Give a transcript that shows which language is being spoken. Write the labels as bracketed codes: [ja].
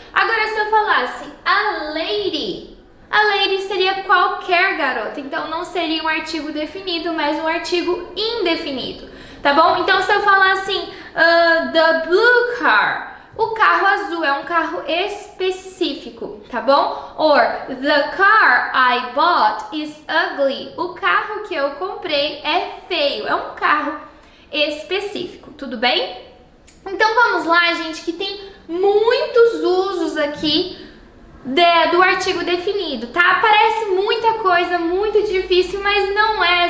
[pt] Agora, se eu falasse a lady seria qualquer garota, então não seria um artigo definido, mas um artigo indefinido, tá bom? Então, se eu falar assim, [en] the blue car, [pt] o carro azul é um carro específico, tá bom? [en] Or, the car I bought is ugly. [pt] O carro que eu comprei é feio, é um carro específico, tudo bem? Então vamos lá, gente, que tem muitos usos aqui do artigo definido, tá? Parece muita coisa, muito difícil, mas não é.